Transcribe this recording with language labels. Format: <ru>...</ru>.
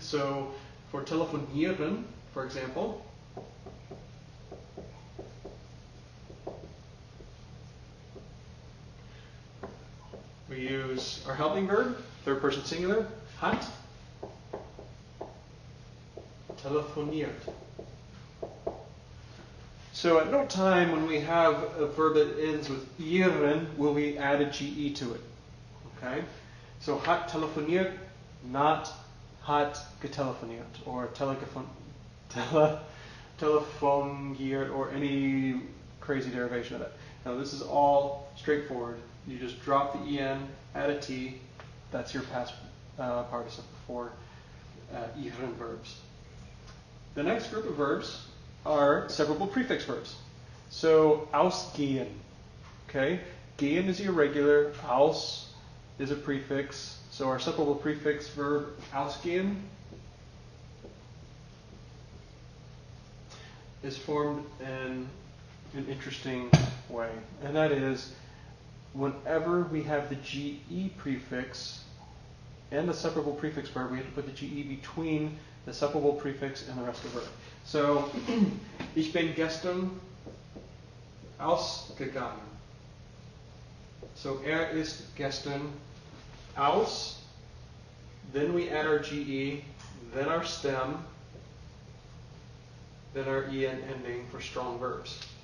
<en>So for telefonieren, for example, we use our helping verb, third person singular,</en> <de>hat telefoniert.</de> <en>So at no time when we have a verb that ends with ieren will we add a GE to it. Okay? So</en> <de>hat telefoniert,</de> <en>not</en> <de>hat getelefoniert,</de> <en>or telefoniert, or any crazy derivation of it. Now this is all straightforward. You just drop the EN, add a T, that's your past participle for ieren verbs. The next group of verbs are separable prefix verbs. So ausgehen, okay? Gehen is irregular, aus is a prefix. So our separable prefix verb ausgehen is formed in an interesting way, and that is whenever we have the GE prefix and the separable prefix verb, we have to put the GE between the separable prefix and the rest of the verb.</en> <de>So, ich bin gestern ausgegangen.</de> <en>So,</en> <de>ist gestern aus,</de> <en>then we add our GE, then our stem, then our EN ending for strong verbs.</en>